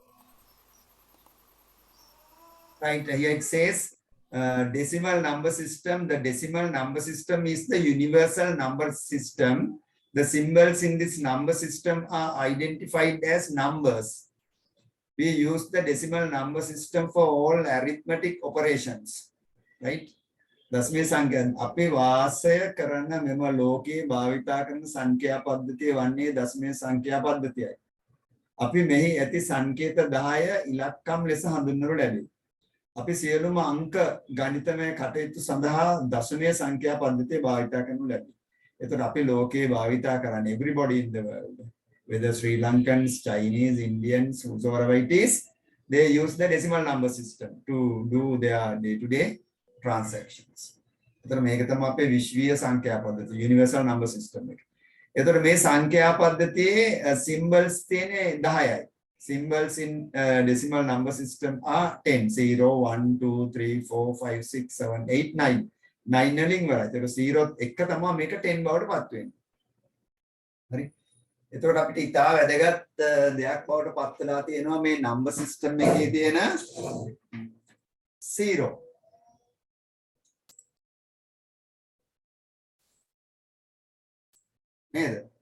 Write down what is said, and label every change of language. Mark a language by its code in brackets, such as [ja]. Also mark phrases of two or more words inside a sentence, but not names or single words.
[en] Right, here it says decimal number system. The decimal number system is the universal number system. The symbols in this number system are identified as numbers. We use the decimal number system for all arithmetic operations. Right? [si] දශමයේ සංඛ්‍යා අපි වාසය කරන මෙම ලෝකයේ භාවිතා කරන සංඛ්‍යා පද්ධතිය වන්නේ දශමයේ සංඛ්‍යා පද්ධතියයි. අපි මෙහි ඇති සංකේත 10 ඉලක්කම් ලෙස හඳුන්වනු ලැබේ. අපි සියලුම අංක ගණිතමය කටයුතු සඳහා දශමයේ සංඛ්‍යා පද්ධතිය භාවිතා කරනු ලැබේ. එතකොට අපි ලෝකයේ භාවිතා කරන්නේ [en] everybody in the world, whether Sri Lankans, Chinese, Indians, whosoever it is, they use the decimal number system to do their day-to-day transactions. [si] එතකොට මේක තමයි අපේ විශ්වීය සංඛ්‍යා පද්ධතිය, [en] universal number system එක. [si] එතකොට මේ සංඛ්‍යා පද්ධතියේ symbols තියෙන්නේ 10යි. [en] Symbols in decimal number system are 10, 0, 1, 2, 3, 4, 5, 6, 7, 8, 9. [si] 9 වලින් වරයි. ඒක 0ත් එක තමයි මේක 10 බවට පත් වෙන්නේ. හරි. එතකොට අපිට ඉතා වැදගත් දෙයක් බවට පත් වෙලා තියෙනවා මේ [en] number system [si] එකේ තියෙන 0. නේද?